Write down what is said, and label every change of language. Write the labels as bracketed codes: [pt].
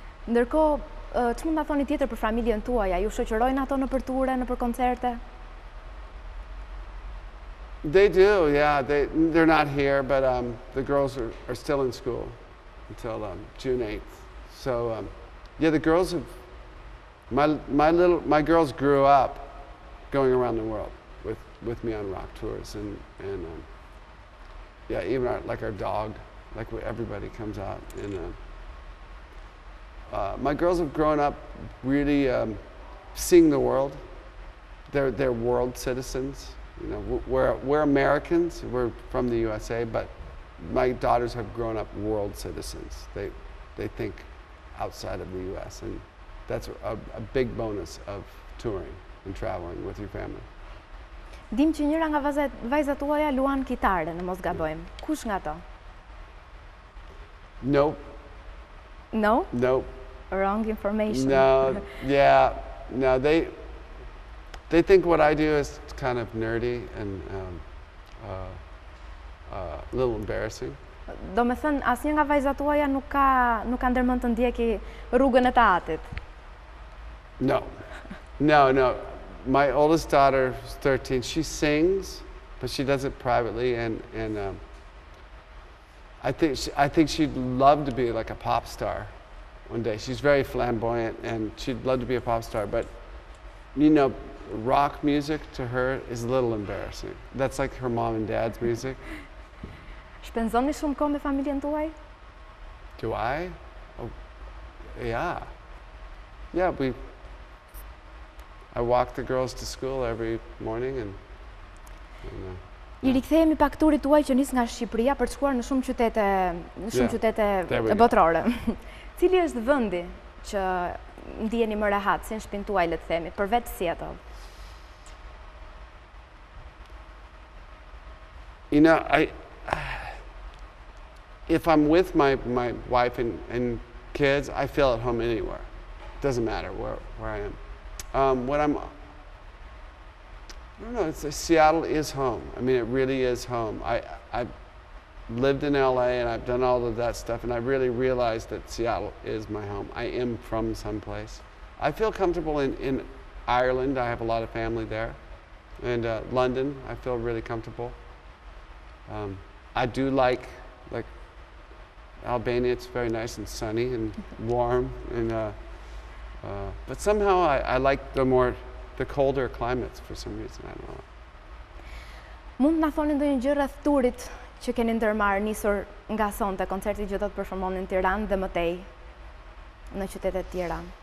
[sq] Ndërkohë, ç'mund ta thoni tjetër për familjen tuaj? A ju shoqërojnë ato nëpër ture, nëpër koncerte? [en] They do, yeah. They're not here, but the girls are still in school until June 8th. So yeah, the girls have my girls grew up going around the world with me on rock tours and yeah, even our dog, like everybody comes out and my girls have grown up really seeing the world. They're world citizens. You know, we're Americans. We're from the USA, but my daughters have grown up world citizens. They think outside of the US, and that's a big bonus of touring and traveling with your family. [sq] Dim që njëra nga vajzat tuaja luan kitare, në mos gabojmë. Kush nga to? [en] Nope. No? Nope. Wrong information. No, yeah, no, they think what I do is kind of nerdy and a little embarrassing. [sq] Do me thënë, asnjë nga vajzat tuaja nuk ka ndërmend të ndjeki rrugën e teatrit. [en] No. No. My oldest daughter is 13. She sings, but she does it privately, and I think she'd love to be like a pop star one day. She's very flamboyant, and she'd love to be a pop star, but you know, rock music to her is a little embarrassing. That's like her mom and dad's music. [sq] Shpenzoni shumë kohë me familjen tuaj? [en] Do I? Oh, yeah. Yeah, I walk the girls to school every morning and [sq] I rikthehemi pak turit tuaj që nis nga Shqipëria për të shkuar në shumë qytete botërore. Cili është vendi që ndiheni më rehat, si në shtëpinë tuaj, le të themi, përveç Seattle? [en] You know, if I'm with my wife and kids, I feel at home anywhere. It doesn't matter where I am. When I don't know, Seattle is home. I mean, it really is home. I've lived in LA and I've done all of that stuff, and I really realized that Seattle is my home. I am from someplace. I feel comfortable in Ireland. I have a lot of family there. And London, I feel really comfortable. I do like Albania. It's very nice and sunny and warm, and but somehow I like the colder climates for some reason. I don't know. [sq] Mund të na thoni ndonjë gjë rreth turit që keni ndërmarrë nisur nga sonte, koncerti që do të performoni në Tiranë dhe mëtej në qytete të tjera?